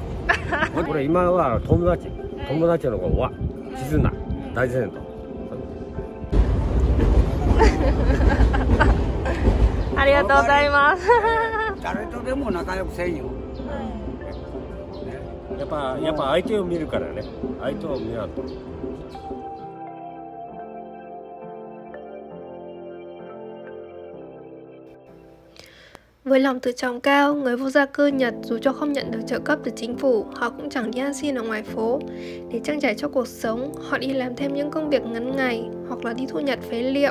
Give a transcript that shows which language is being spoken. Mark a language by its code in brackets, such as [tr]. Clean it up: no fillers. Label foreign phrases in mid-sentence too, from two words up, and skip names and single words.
[ja] これ今は友達の子は絆大事なとありがとうございます誰とでも仲良くせんよ、やっぱ相手を見るからね相手を見ないと [vi] Với lòng tự trọng cao, người vô gia cư Nhật dù cho không nhận được trợ cấp từ chính phủ, họ cũng chẳng đi ăn xin ở ngoài phố. Để trang trải cho cuộc sống, họ đi làm thêm những công việc ngắn ngày hoặc là đi thu nhặt phế liệu.